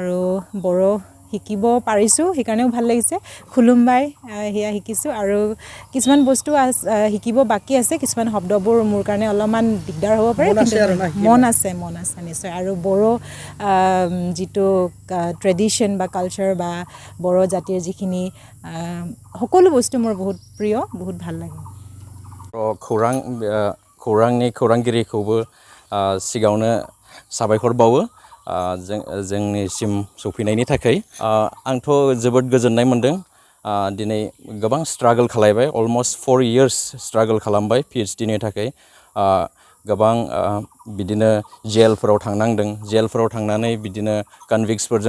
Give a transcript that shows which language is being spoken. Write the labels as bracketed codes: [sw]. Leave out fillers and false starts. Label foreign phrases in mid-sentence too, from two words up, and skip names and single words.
[as] আৰু বড়ো শিকিব পাৰিছোঁ সেইকাৰণেও ভাল লাগিছে খুলুমবাই সেয়া শিকিছোঁ আৰু কিছুমান বস্তু শিকিব বাকী আছে কিছুমান শব্দবোৰ মোৰ কাৰণে অলপমান দিগদাৰ হ'ব পাৰে মন আছে নিশ্চয় আৰু বড়ো যিটো ট্ৰেডিশ্যন বা কালচাৰ বা বড়ো জাতিৰ যিখিনি সকলো বস্তু মোৰ বহুত প্ৰিয় বহুত ভাল লাগে [brx] खौरांनि खौरांगिरिखौबो सिगाङावनो साबायखर बावो जोंनिसिम सफैनायनि थाखाय आंथ' जोबोद गोजोननाय मोनदों दिनै गोबां स्ट्रागल खालायबाय [en] almost 4 years [brx] स्ट्रागल खालामबाय PhD नि थाखाय गोबां बिदिनो जेलफोराव थांनांदों जेलफोराव थांनानै बिदिनो कनविक्सफोरजों